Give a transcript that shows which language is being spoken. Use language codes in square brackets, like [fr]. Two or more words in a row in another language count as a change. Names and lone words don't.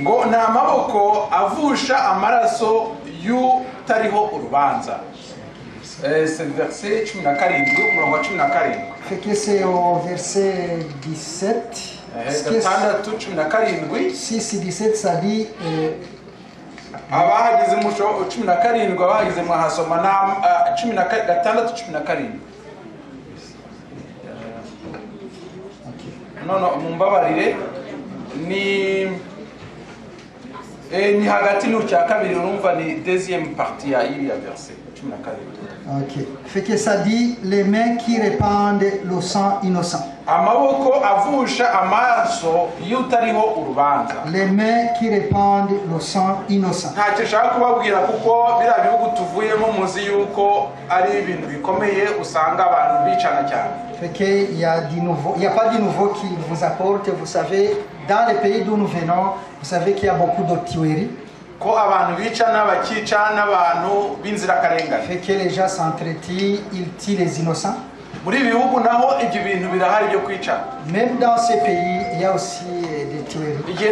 [fr] C'est le verset 17. Fait que c'est au verset 17. 6 et 17, ça dit [rn] abahagize musho 17 abahagize mwahasoma na 16 no mumbabarire ni hagati n'urya kabiri urumva ni [fr] deuxième partie [rn] ya iriya verset 17. [fr] OK. Fait que ça dit les mains qui répandent le sang innocent. [rn] Amaboko avusha amaso yutariho urubanza. [fr] Les mains qui répandent le sang innocent. [rn] Ntacyo nshaka kubabwira kuko bira bihugu tuvuyemo muzi yuko ari ibintu bikomeye usanga abantu bicana cyane. [fr] Fait que il y a pas de nouveau qui vous apporte. Vous savez, dans les pays d'où nous venons, vous savez qu'il y a beaucoup de tueries. Fait que les gens s'entretuent, ils tuent les innocents. Même dans ces pays, il y a aussi des tueries.